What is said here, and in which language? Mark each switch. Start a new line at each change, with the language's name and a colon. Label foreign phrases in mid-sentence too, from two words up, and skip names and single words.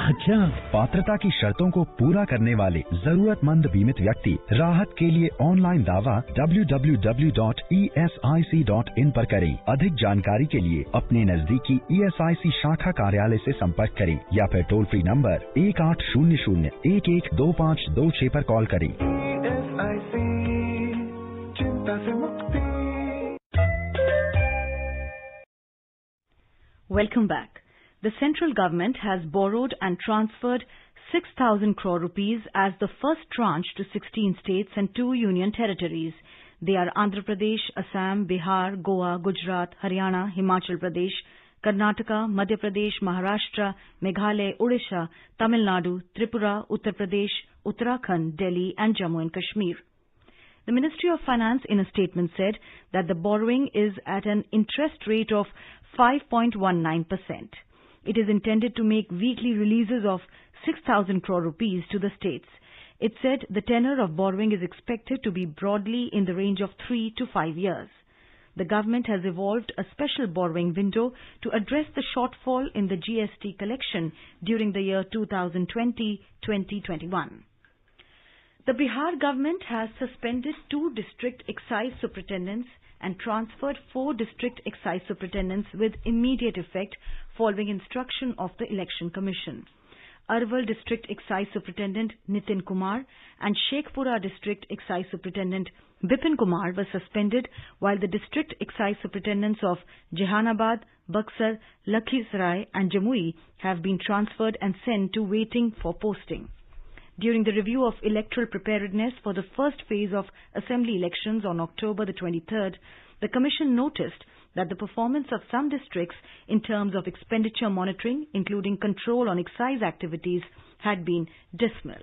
Hindi: अच्छा, पात्रता की शर्तों को पूरा करने वाले जरूरतमंद बीमित व्यक्ति राहत के लिए ऑनलाइन दावा www.esic.in पर करें। अधिक जानकारी के लिए अपने नजदीकी ESIC शाखा कार्यालय से संपर्क करें या फिर टोल फ्री नंबर 1800-112526 पर कॉल करें।
English: Welcome back. The central government has borrowed and transferred 6,000 crore rupees as the first tranche to 16 states and 2 union territories. They are Andhra Pradesh, Assam, Bihar, Goa, Gujarat, Haryana, Himachal Pradesh, Karnataka, Madhya Pradesh, Maharashtra, Meghalaya, Odisha, Tamil Nadu, Tripura, Uttar Pradesh, Uttarakhand, Delhi and Jammu and Kashmir. The Ministry of Finance in a statement said that the borrowing is at an interest rate of 5.19%. It is intended to make weekly releases of 6,000 crore rupees to the states. It said the tenor of borrowing is expected to be broadly in the range of 3 to 5 years. The government has evolved a special borrowing window to address the shortfall in the GST collection during the year 2020-2021. The Bihar government has suspended 2 district excise superintendents and transferred 4 district excise superintendents with immediate effect following instruction of the Election Commission. Arwal District Excise Superintendent Nitin Kumar and Shekhpura District Excise Superintendent Bipin Kumar were suspended, while the District Excise Superintendents of Jehanabad, Buxar, Lakhisarai and Jamui have been transferred and sent to waiting for posting. During the review of electoral preparedness for the first phase of assembly elections on October the 23rd, the Commission noticed that the performance of some districts in terms of expenditure monitoring, including control on excise activities, had been dismal.